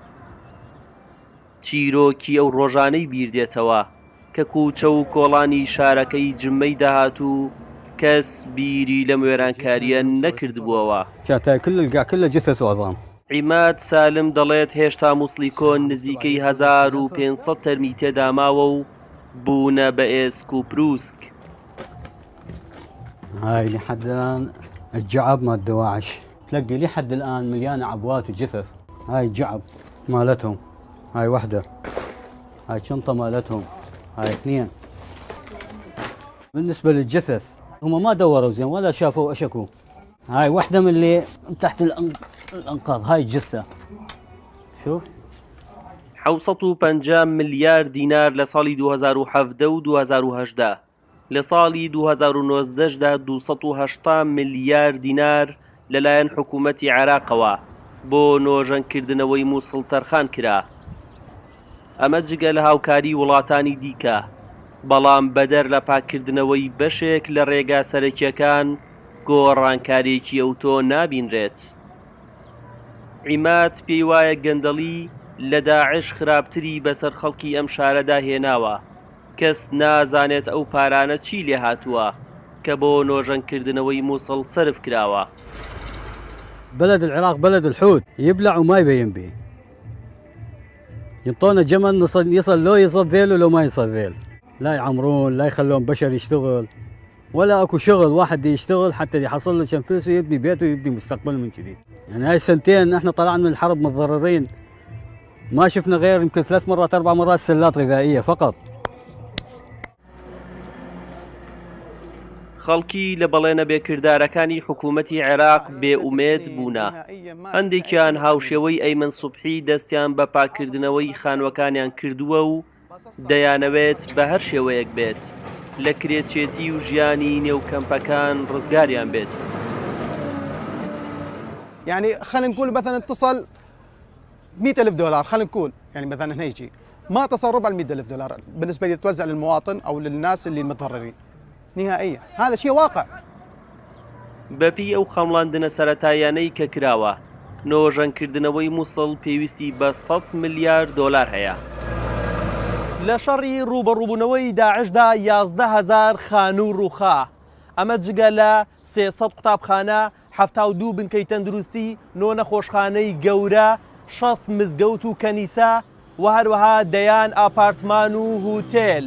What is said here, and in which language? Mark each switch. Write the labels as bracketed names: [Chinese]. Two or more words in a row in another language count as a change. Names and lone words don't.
[Central Kurdish] چیرۆکی ئەو ڕۆژانەی بیردێتەوە کە کووچە و کۆڵانی شارەکەی جمەی داهاتوو کەس بیری لەم وێرانکاریە نەکردبووەوە. [Arabic] كل جثث وعظام. [Central Kurdish] عیماد سالم دەڵێت هێشتا موسڵیکۆن نزیکەی 1500 تەرمی تێدا ماوە و بوونە بە ئێسک و پرووسک. [Arabic] هاي لحد الآن الجعب مال دواعش تلقي لحد الآن مليانة عبوات وجثث. هاي الجعب مالتهم، هاي وحدة، هاي شنطة مالتهم، هاي اثنين. بالنسبة للجثث هم ما دوروا زين ولا شافوا أشكوا. هاي واحدة من اللي تحت الأنقاض، هاي الجثة شوف. [Central Kurdish] 750 ملیار دینار لە ساڵی 2017 و 2018 لە ساڵی 2019دا 280 ملیار دینار لەلایەن حکوومەتی عێراقەوە بۆ نۆژەنکردنەوەی مووسڵ تەرخان کرا. ئەمە جگە لە هاوکاری وڵاتانی دیکە، بەڵام بەدەر لە پاکردنەوەی بەشێک لە ڕێگا سەرەکیەکان گۆڕانکارێکی ئەوتۆ نابینرێت. عیماد پێی وایە گەندەڵی لە داعش خراپتری بەسەر خەڵکی ئەم شارەدا هێناوە. کەس نازانێت ئەو پارانە چی لێ هاتووە کە بۆ نۆژەنکردنەوەی مووسڵ سرف کراوە. [Arabic] بلد العراق بلد الحوت، يبلع وما يبين به. ينطونا جمل يصل لو يصل ذيل ولو ما يصل ذيل، لا يعمرون لا يخلون بشر يشتغل ولا اكو شغل. واحد يشتغل حتى يحصل له كم فلوس ويبني بيته ويبني مستقبله من جديد. يعني هاي السنتين احنا طلعنا من الحرب متضررين، ما شفنا غير يمكن 3 مرات 4 مرات سلات غذائية فقط. [Central Kurdish] خەڵکی لە بەڵێنە بێکردارەکانی حکوومەتی عێراق بێئومێد بوونە. هەندێکیان هاوشێوەی ئەیمن سوبحی دەستیان بە پاکردنەوەی خانوەکانیان کردووە و دەیانەوێت بە هەر شێوەیەک بێت لە کرێچێتی و ژیانی نێوکەمپەکان ڕزگاریان بێت. [Arabic] يعني خلينا نقول مثلا اتصل 100,000 دولار، خلينا نقول يعني مثلا هنا يجي ما تصل ربع ال100,000 دولار بالنسبة لي توزع للمواطن أو للناس اللي متضررين نهائيا. هذا شيء واقع. [Central Kurdish] بەپی ئەو خەمڵاندنە سەرەتایانەی کە کراوە، نۆژەنکردنەوەی مووسڵ پێویستی بە 100 ملیار دۆلار هەیە. لە شەڕی ڕوبەڕووبوونەوەی داعشدا 11,000 خانوو ڕووخا. ئەمە جگە لە 300 قوتابخانە، 72 بنکەی تەندروستی، 9 نەخۆشخانەی گەورە، 60 مزگەوت و کەنیسە و هەروەها دەیان ئاپارتمان و هوتێل.